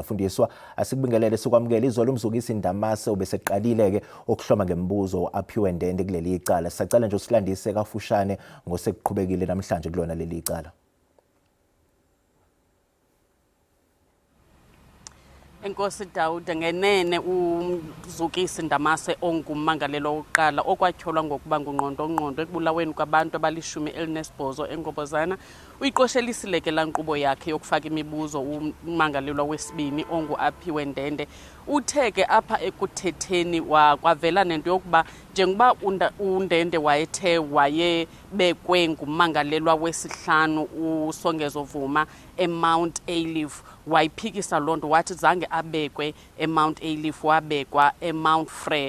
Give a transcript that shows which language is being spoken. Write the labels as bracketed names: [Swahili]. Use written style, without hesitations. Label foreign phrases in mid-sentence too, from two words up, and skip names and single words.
[Zulu] Fundiswa, asikubingelele sikwamukela izolo umzukisi Ndamase obeseqalile ke okuhloma ngemibuzo aphiwe Ndende kuleli cala. Sicela nje usilandise kafushane ngosekuqhubekile namhlanje kulona leli cala. [Xhosa] Enkosi Dawuda, ngenene umzukisi Ndamase ongummangalelo wokuqala okwatyholwa ngokuba ngungqondo ekubulaweni kwabantu abali-18 eNgobozana uyiqoshelisile ke laa nkqubo yakhe yokufaka imibuzo ummangalelwa wesibini ongu-Aphiwe Ndende. Uthe ke apha ekuthetheni kwavela nento yokuba njengoba uNdende wayebekwe ngummangalelwa wesihlanu uSongezo Vuma eMount Ayleaf, wayiphikisa loo nto wathi zange abekwe eMount Ayleaf, wabekwa eMount Frere.